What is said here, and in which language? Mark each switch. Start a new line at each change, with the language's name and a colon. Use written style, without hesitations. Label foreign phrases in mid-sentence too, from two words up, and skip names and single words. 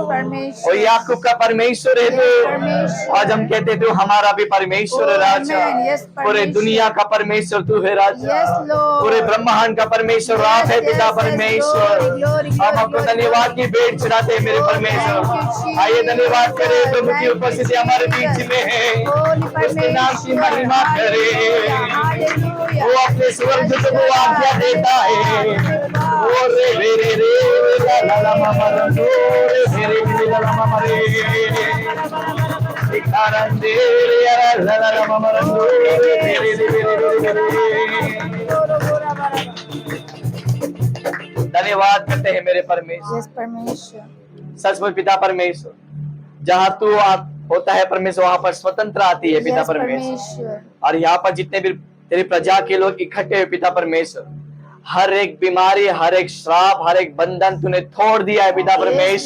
Hindi: परमेश्वर. और याकूब का परमेश्वर है
English: Yes,
Hindi: तू। परमेश्वर. आज हम कहते तू हमारा भी परमेश्वर है
English: Oh,
Hindi: राजा,
English: amen. Yes,
Hindi: पूरे परमेश्वर. दुनिया का परमेश्वर तू है राजा,
English: Yes, Lord.
Hindi: पूरे ब्रह्मांड का परमेश्वर आप है
English: Yes,
Hindi: पिता
English: yes,
Hindi: परमेश्वर।
English: glory, glory,
Hindi: हम आपको
English: glory,
Hindi: धन्यवाद की भेंट चढ़ाते हैं मेरे
English: Oh,
Hindi: परमेश्वर।
English: thank you, Jesus.
Hindi: आइए धन्यवाद करें प्रभु की
English: Thank you,
Hindi: उपस्थिति हमारे बीच Jesus. में है,
English: Holy
Hindi: उसके नाम की परमेश्वर. महिमा करे। Hallelujah. वो अपने स्वर्गदूतों को आज्ञा देता है, ओ रे रे रे रे ला ला ला मा मा रा रो रे रे रे रे ला ला मा मा रे इकारां दे रे ला ला ला ला मा मा रा रो रे रे रे रे रे रे। धन्यवाद करते हैं मेरे परमेश्वर। Yes, परमेश्वर. सचमुच पिता परमेश्वर, जहाँ तू होता है परमेश्वर, वहां पर स्वतंत्र आती है पिता
English: Yes,
Hindi: परमेश्वर। परमेश्वर. और यहाँ पर जितने भी तेरी प्रजा के लोग इकट्ठे हुए पिता परमेश्वर, हर एक बीमारी, हर एक श्राप, हर एक बंधन तूने तोड़ दिया है पिता परमेश्वर।